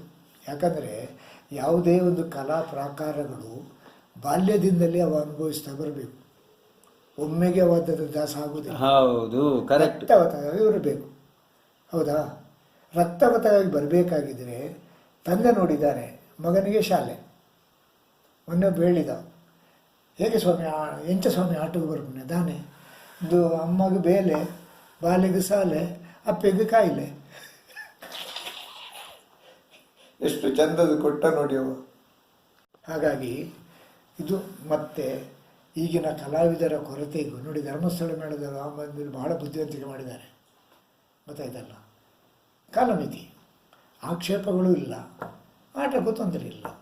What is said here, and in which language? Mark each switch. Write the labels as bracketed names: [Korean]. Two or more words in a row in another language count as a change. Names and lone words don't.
[Kannada] ಯಾಕಂದರೆ ಯಾವುದೇ ಒಂದು ಕಲಾ ಪ್ರಾಕಾರಗಳು ಬಾಲ್ಯದಿಂದಲೇ ಅವ ಅನುಭವಿಸ್ತಾ ಬರಬೇಕು, ಒಮ್ಮೆಗೆ ಅವದ ದಾಸ ಆಗುವುದಿಲ್ಲ. ಹೌದು, ಕರೆಕ್ಟ್. ರಕ್ತವತ್ತಾಗಿ ಇರಬೇಕು. ಹೌದಾ? ರಕ್ತವತ್ತಾಗಿ ಬರಬೇಕಾಗಿದ್ದರೆ ತಂದೆ ನೋಡಿದ್ದಾನೆ, ಮಗನಿಗೆ ಶಾಲೆ ಮೊನ್ನೆ ಹೇಳಿದ, ಹೇಗೆ ಸ್ವಾಮಿ [Tulu] ಎಂಚ ಸ್ವಾಮಿ ಆಟೋಗೆ ಬರ್ಬನೆ ದಾನೆ ಇದು ಅಮ್ಮಗೆ ಬೇಲೆ, ಬಾಲಿಗೆ ಸಾಲೆ, ಅಪ್ಪೆಗೆ ಕಾಯಿಲೆ. [Kannada] ಎಷ್ಟು ಚಂದದ ಕೊಟ್ಟ ನೋಡಿ ಅವ. ಹಾಗಾಗಿ ಇದು ಮತ್ತೆ ಈಗಿನ ಕಲಾವಿದರ ಕೊರತೆಗೂ ನೋಡಿ, ಧರ್ಮಸ್ಥಳ ಮೇಳದ ರಾಮಂದಿರ ಬಹಳ ಬುದ್ಧಿವಂತಿಕೆ ಮಾಡಿದ್ದಾರೆ, ಗೊತ್ತಾಯ್ತಲ್ಲ. ಕಾಲಮಿತಿ, ಆಕ್ಷೇಪಗಳು ಇಲ್ಲ, ಆಟಕ್ಕೂ ತೊಂದರೆ ಇಲ್ಲ.